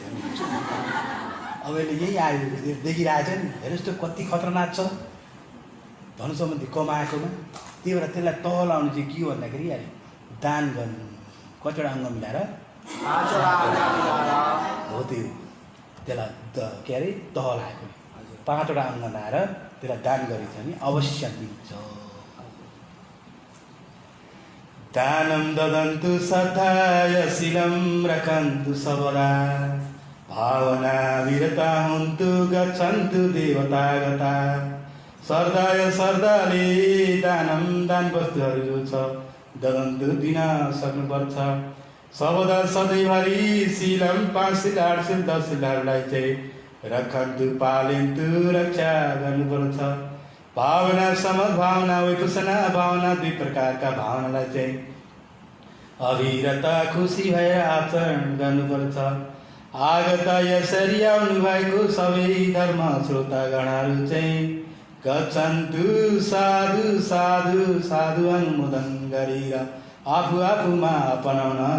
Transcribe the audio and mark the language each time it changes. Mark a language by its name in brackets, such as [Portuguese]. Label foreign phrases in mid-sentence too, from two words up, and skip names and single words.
[Nepali] अब यसले यही आयो देखिरहेछ नि हेर्नुहोस् त कति खतरनाक छ धन सम्बन्धी कमाएकोमा त्यही भएर त्यसलाई तह लाउनु चाहिँ के हो भन्दाखेरि अरे दान गर्नु कतिवटा अङ्ग मिलाएर हो त्यो त्यसलाई के अरे तह लगाएको 5वटा अङ्ग लाएर त्यसलाई दान गरेको छ भने अवश्य मिल्छ [Pali] दानं ददन्तु सदाय शीलं रखन्तु सबला भावना विरता हुन्तु गच्छन्तु देवतागता सर्दाय [Nepali] सर्दाले दान वस्तुहरू जो छ ददन्तु दिन सक्नुपर्छ सबदा सधैँभरि शीलं 5 शील 8 शील 10 शीलहरूलाई चाहिँ रखन्तु पालन्तु रक्षा गर्नुपर्छ भावना समभावना विपसना भावना 2 प्रकारका भावनालाई चाहिँ अविरत खुसी भएर आचरण गर्नुपर्छ आगत यसरी आउनु भएको सबै धर्म श्रोतागणहरू चाहिँ गच्छन्तु साधु साधु साधु अनुमोदन गरेर आफूमा अपनाउन